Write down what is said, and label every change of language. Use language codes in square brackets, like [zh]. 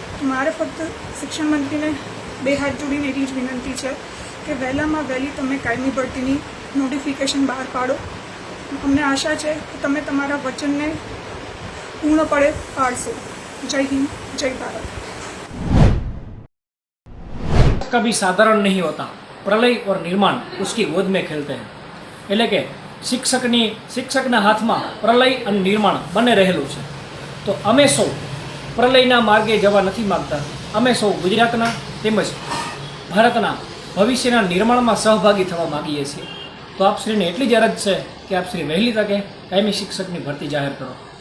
[gu] મારે ફક્ત શિક્ષણ મંત્રીને 2 હાથ જોડીને એટલી જ વિનંતી છે કે વહેલામાં વહેલી તમે કાયમી ભરતીની નોટિફિકેશન બહાર પાડો. અમને આશા છે કે તમે તમારા વચનને પૂર્ણપણે પાડશો. જય હિન્દ, જય ભારત. [hi] कभी साधारण नहीं होता, प्रलय और निर्माण उसकी गोद में खेलते हैं. [gu] એટલે કે શિક્ષકના હાથમાં પ્રલય અને નિર્માણ બંને રહેલું છે. તો અમે સૌ પ્રલયના માર્ગે જવા નથી માગતા. અમે સૌ ગુજરાતના તેમજ ભારતના ભવિષ્યના નિર્માણમાં સહભાગી થવા માગીએ છીએ. તો આપશ્રીને એટલી જ અરજ છે કે આપશ્રી વહેલી તકે કાયમી શિક્ષકની ભરતી જાહેર કરો.